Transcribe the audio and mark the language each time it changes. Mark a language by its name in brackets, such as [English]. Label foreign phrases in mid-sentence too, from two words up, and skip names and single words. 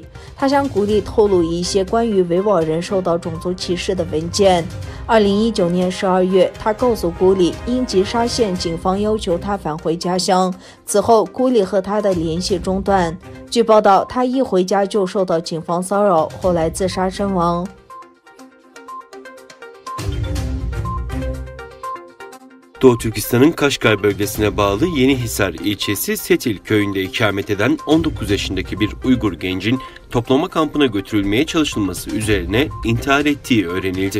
[Chinese] 他向古丽透露一些关于维吾尔人受到种族歧视的文件。2019年12月，他告诉古丽，因吉沙县警方要求他返回家乡。此后，古丽和他的联系中断。据报道，他一回家就受到警方骚扰，后来自杀身亡。 [Turkish] Doğu Türkistan'ın Kaşgar bölgesine bağlı Yenihisar ilçesi Setil köyünde ikamet eden 19 yaşındaki bir Uygur gencin toplama kampına götürülmeye çalışılması üzerine intihar ettiği öğrenildi.